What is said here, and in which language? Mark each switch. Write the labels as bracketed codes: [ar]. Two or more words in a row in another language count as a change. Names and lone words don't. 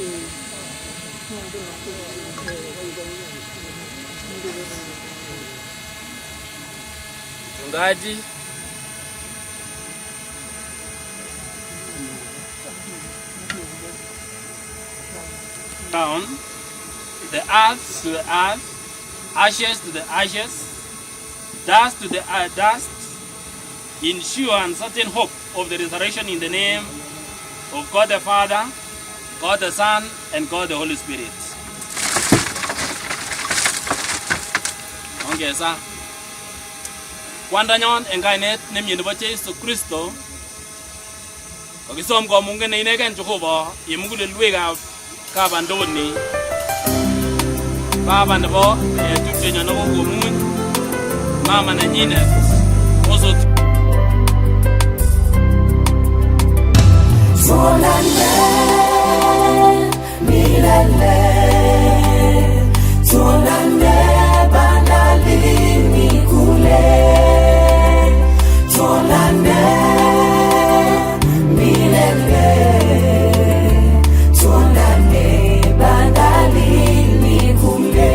[en] Mchungaji down, the earth to the earth, ashes to the ashes, dust to the dust, in sure and certain hope of the resurrection in the name of God the Father, God the Son, and God the Holy Spirit. [sw] Ongeza. [kln] Kwandanyon en kainet nemie nebo Jesu Kristo, kokisom komungen ne inegen Jehova yemugulelwekab kabandoni, baba nebo tupchenyon nebo komuny, mama nenyinet osot. [sw] Tuonane milele, tuonane bandarini kule, tuonane milele, tuonane bandarini kule.